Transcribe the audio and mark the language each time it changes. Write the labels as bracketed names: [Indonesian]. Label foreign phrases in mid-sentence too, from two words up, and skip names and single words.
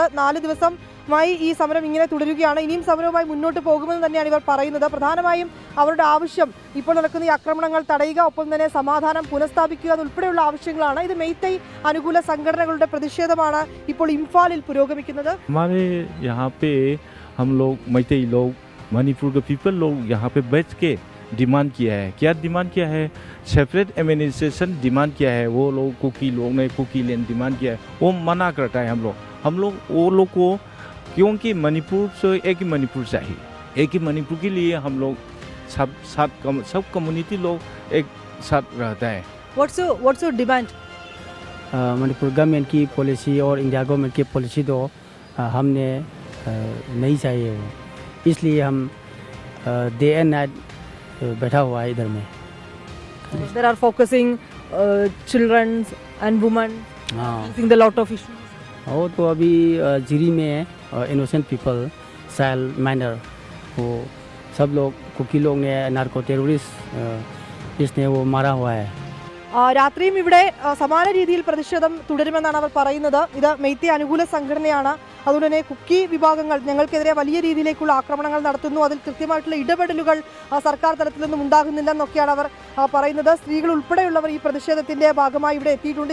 [Malayalam] 4 ദിവസമായി ഈ സമരം ഇങ്ങനെ തുടരുകയാണ്. ഇനിയും സമരവുമായി മുന്നോട്ട് പോകുമെന്ന് തന്നെയാണ് ഇവർ പറയുന്നത്. പ്രധാനമായും അവരുടെ ആവശ്യം ഇപ്പോൾ നടക്കുന്ന ഈ ആക്രമണങ്ങൾ തടയുക, ഒപ്പം തന്നെ സമാധാനം പുനഃസ്ഥാപിക്കുക എന്നുൾപ്പെടെയുള്ള ആവശ്യങ്ങളാണ്. ഇത് മെയ്തൈ അനുകൂല സംഘടനകളുടെ പ്രതിഷേധമാണ് ഇപ്പോൾ ഇംഫാലിൽ പുരോഗമിക്കുന്നത്. [Hindi] हम लोग मैतेई लोग मणिपुर के पीपल लोग यहाँ पे बैठ के डिमांड किया है। क्या डिमांड किया है? [English] separate administration demand [Hindi] किया है। वो लोग कुकी लैंड डिमांड किया है, वो मना करता है। हम लोग वो लोग को, क्योंकि मणिपुर से एक ही मणिपुर चाहिए। एक ही मणिपुर के लिए हम लोग सब कम्युनिटी लोग एक साथ रहता है। [English] What's your demand? [Hindi] मणिपुर गवर्नमेंट की पॉलिसी और इंडिया गवर्नमेंट की पॉलिसी तो हमने नहीं चाहिए, इसलिए हम [English] day and night [Hindi] बैठा हुआ है इधर में. [English] There are focusing children and women facing the lot of issues. [Hindi] वो तो अभी जिरी में [English] innocent people, child minor, [Hindi] वो सब लोग कुकी लोग ने [English] narco terrorist [Hindi] इसने वो मारा हुआ है. [Malayalam] രാത്രിയും ഇവിടെ സമാന രീതിയിൽ പ്രതിഷേധം തുടരുമെന്നാണ് അവർ പറയുന്നത്. ഇത് മെയ്തൈ അനുകൂല സംഘടനയാണ്. അതുകൊണ്ട് തന്നെ കുക്കി വിഭാഗങ്ങൾ ഞങ്ങൾക്കെതിരെ വലിയ രീതിയിലേക്കുള്ള ആക്രമണങ്ങൾ നടത്തുന്നു, അതിൽ കൃത്യമായിട്ടുള്ള ഇടപെടലുകൾ സർക്കാർ തലത്തിൽ നിന്നും ഉണ്ടാകുന്നില്ല എന്നൊക്കെയാണ് അവർ പറയുന്നത്. സ്ത്രീകൾ ഉൾപ്പെടെയുള്ളവർ ഈ പ്രതിഷേധത്തിന്റെ ഭാഗമായി ഇവിടെ എത്തിയിട്ടുണ്ട്.